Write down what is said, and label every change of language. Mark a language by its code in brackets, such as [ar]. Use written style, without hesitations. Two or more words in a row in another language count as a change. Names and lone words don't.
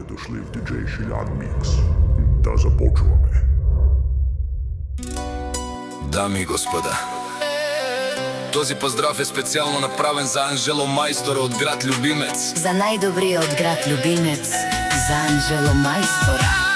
[en] Exclusive DJ [bg] Шилян Микс. Да започваме. Дами и господа, този поздрав е специално направен за Анжело [mk] Мајстора од град Љубимец. За најдобриот од град Љубимец, за Анжело Мајстора.